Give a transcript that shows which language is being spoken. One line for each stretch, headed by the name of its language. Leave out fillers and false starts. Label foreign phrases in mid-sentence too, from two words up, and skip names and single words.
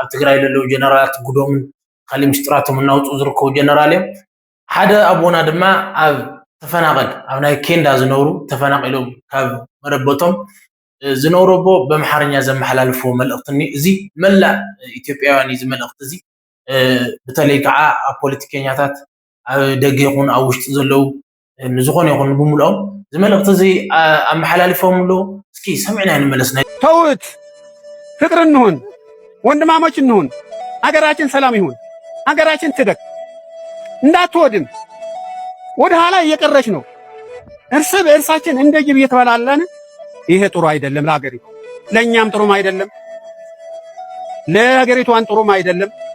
Tigrinya: ትግራይ ዘለዉ ጀነራላት ጉዶምን ካሊእ ምስጢራቶም እናውፅኡ ዝርከቡ ጀነራል እዮም ሓደ ኣቦና ድማ ኣብ ተፈናቐል ኣብ ናይ ኬንዳ ዝነብሩ ተፈናቂሎም ካብ መረበቶም ዝነብሩ ኣቦ በኣምሓርኛ ዘመሓላልፍዎ መልእኽቲ እዚ መላእ ኢትዮጵያውያን እዩ እዚ መልእኽቲ እዚ በተለይ ከዓ ኣብ ፖለቲከኛታት ኣብ ደገ ይኹን ኣብ ውሽጢ ዘለዉ ንዝኾነ ይኹን ብምልኦም እዚ መልእኽቲ እዚ ኣመሓላልፎም ኣለዉ እስኪ ሰሚዕና ንመለስ
Amharic: ተውት ፍቅር እንሁን ወንድማሞች እንሁን አገራችን ሰላም ይሁን አገራችን ትደግ እንዳትወድም ወደ ኋላ እየቀረች ነው እርስ በእርሳችን እንደ ጅብ እየተበላለን ይሄ ጥሩ አይደለም ለሀገሪቱ ለኛም ጥሩም አይደለም ለሀገሪቷን ጥሩም አይደለም